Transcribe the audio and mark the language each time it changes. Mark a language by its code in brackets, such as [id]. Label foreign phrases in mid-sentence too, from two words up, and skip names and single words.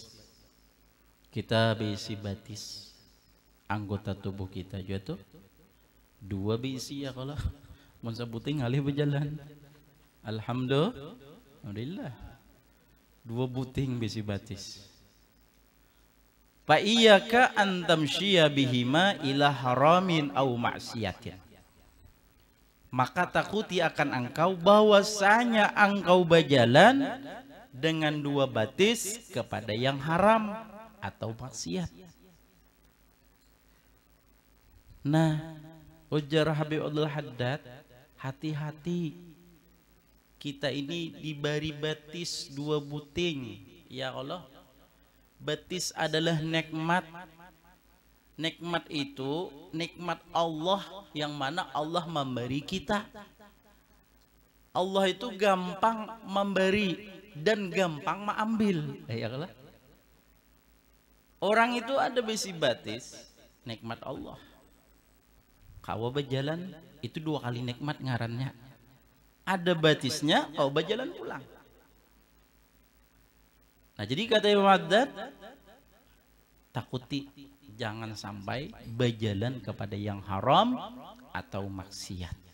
[bjn] Kita berisi batis anggota tubuh kita juga tuh dua berisi ya. Kalau mun sebuting ngalih berjalan, alhamdulillah dua buting besi batis. [ar] فإياك أن تمشي بهما إلى حرام أو معصية. [bjn] Maka takuti akan engkau bahwasanya engkau berjalan dengan dua batis kepada yang haram atau maksiat. Nah, ujar Habib Abdullah Haddad, hati-hati. Kita ini diberi batis dua buting. Ya Allah, batis adalah nikmat. Nikmat itu nikmat Allah yang mana Allah memberi kita. Allah itu gampang memberi dan gampang mengambil. Ya Allah. Orang itu ada besi batis nikmat Allah. Kau berjalan itu 2 kali nikmat ngarannya. Ada batisnya, kau berjalan pulang. Nah jadi kata Imam Haddad, takuti jangan sampai berjalan kepada yang haram atau maksiat.